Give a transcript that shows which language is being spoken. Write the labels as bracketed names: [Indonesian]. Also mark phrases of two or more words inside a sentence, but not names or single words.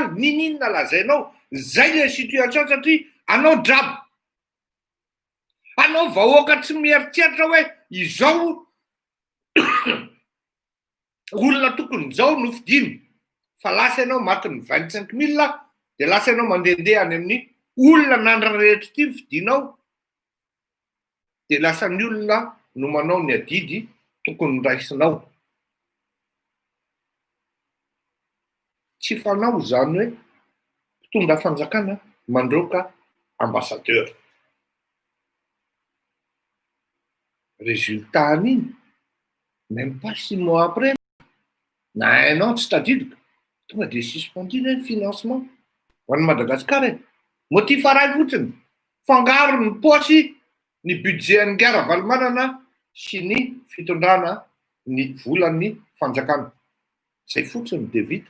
[Malagasy] Ninona lazainao zay [French] le situation [Malagasy] satria anao drabo, anao vahoaka tsy mieritreritra hoe izao olona tokony zao nofidiny fa lasa ianao matin'ny 25 000 de lasa ianao mandehandeha any amin'ny olona nandra rehetra ty fidinao de lasa ny olona no manao ny adidy tokony raisinao. Tsy fanao zany hoe mpitondra fanjakana mandroaka ambassadeur. Résultat an'iny [French] même pas 6 mois après [Malagasy] na [French] un an [Malagasy] tsy tadidiko tonga de suspendu ny financement ho an'ny Madagasikara. Motif aray fotsiny fangaro ny posy ny budget ny gara valimanana sy ny fitondrana ny volan'ny fanjakana. Zay fotsiny de vita.